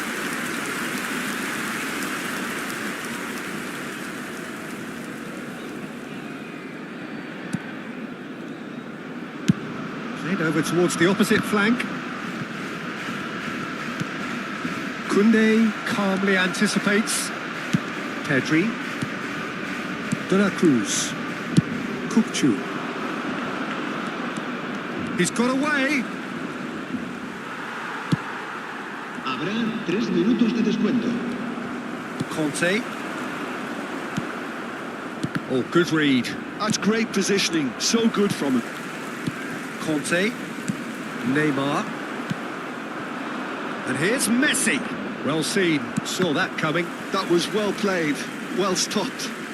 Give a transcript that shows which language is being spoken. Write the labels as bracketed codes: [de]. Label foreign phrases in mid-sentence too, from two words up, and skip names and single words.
[en] Played over towards the opposite flank. Koundé calmly anticipates. Pedri. De La Cruz. Kukçu. He's got away. [es] Habrá 3 minutos de descuento. Conte. [en] Oh, good read. That's great positioning. So good from him. Conte. Neymar. And here's Messi. Well seen. Saw that coming. That was well played. Well stopped.